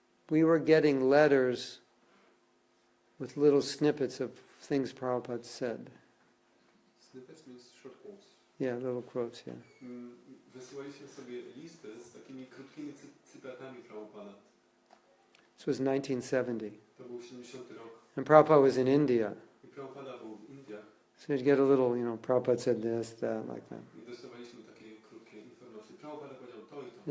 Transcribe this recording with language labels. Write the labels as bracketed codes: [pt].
[en] We were getting letters with little snippets of things Prabhupada said. Snippets means short quotes. Yeah, little quotes, yeah. [pl] Wysyłaliśmy sobie listy z takimi krótkimi cytatami Prabhupada. [en] This was 1970. [pl] To był 70 rok. [en] And Prabhupada was in India. [pl] I Prabhupada był w Indiach. [en] So you'd get a little, Prabhupada said this, that, like that. [pl] I dostawaliśmy takie krótkie informacje. Prabhupada powiedział to i to.